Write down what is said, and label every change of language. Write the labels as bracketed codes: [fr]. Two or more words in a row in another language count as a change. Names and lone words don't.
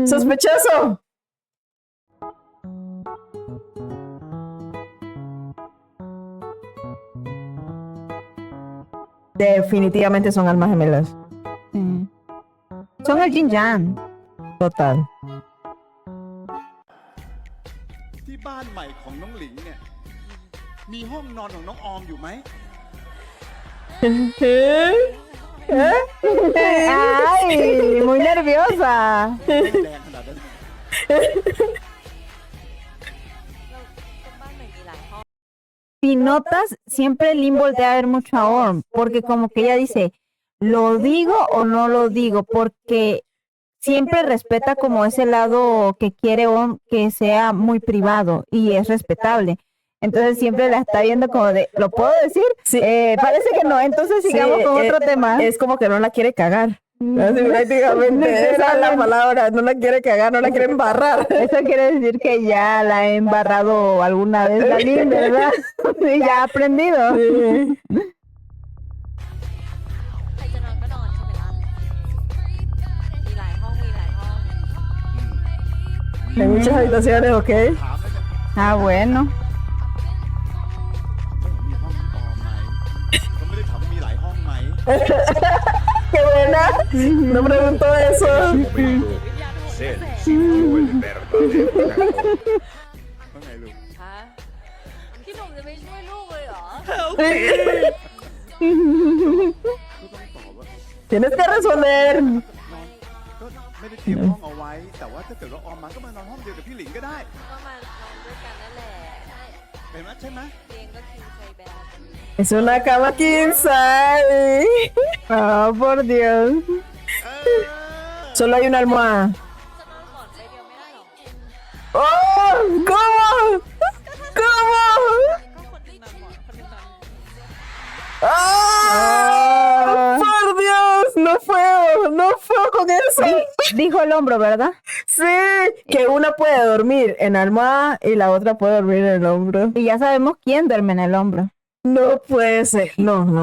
[es] ¡Sospechoso! Definitivamente son almas gemelas. Sí. Son el Jin Yang. Total. [th] ที่บ้านใหม่ของน้องหลิงเนี่ย มีห้องนอนของน้องออมอยู่ไหม [es] Ay, muy nerviosa. [th] แดงขนาดนั้น บ้านใหม่มีหลายห้อง [es] Si notas, siempre Lin voltea a ver mucho a Orm, porque como que ella dice, ¿lo digo o no lo digo? Porque siempre respeta como ese lado que quiere Orm que sea muy privado y es respetable. Entonces siempre la está viendo como de, ¿lo puedo decir? Sí. Parece que no, entonces sigamos Sí, con otro tema. Es como que no la quiere cagar. Mm. Así prácticamente, esa es la Literalmente. palabra. No la quiere cagar, no la quiere embarrar. Eso quiere decir que ya la he embarrado alguna vez la Lin, ¿verdad? Y ya ha aprendido. [th] ใครจะนอนก็นอนใช่ไหมล่ะ มีหลายห้อง มีหลายห้อง [es] Hay muchas habitaciones, ¿ok? [th] ถามแล้วเนี่ย [es] Ah, bueno. [th] มีห้องน้องออมไหมก็ไม่ได้ถามว่ามีหลายห้องไหม [es] ¡Qué buena! No preguntó eso. Sencillo el verdadero. [th] ว่าไงลูก ฮะ พี่หนุ่มจะไม่ช่วยลูกเลยเหรอ ก็ต้องตอบว่า [es] Tienes que responder. [th] นอนก็ไม่ได้เตรียมห้องเอาไว้ แต่ว่าถ้าเกิดว่าออมมาก็มานอนห้องเดียวกับพี่หลิงก็ได้ ก็มานอนด้วยกันนั่นแหละ เห็นไหมใช่ไหม เตียงก็ [en] king size [th] แบบ [es] Es una cama [en] king size. [es] Oh, por Dios. [th] เออ [es] Solo hay una almohada. [th] จะนอนก่อนไปเดียวไม่ได้หรอ [es] ¡Oh! ¿Cómo? ¿Cómo? [th] ก็คนหนึงนอนก่อนคนหนึงนอน [es] ¡Ah! ¡Por Dios! No puedo, no puedo con eso. Dijo el hombro, ¿verdad? Sí, que una puede dormir en almohada y la otra puede dormir en el hombro. Y ya sabemos quién duerme en el hombro. No puede ser. No, no.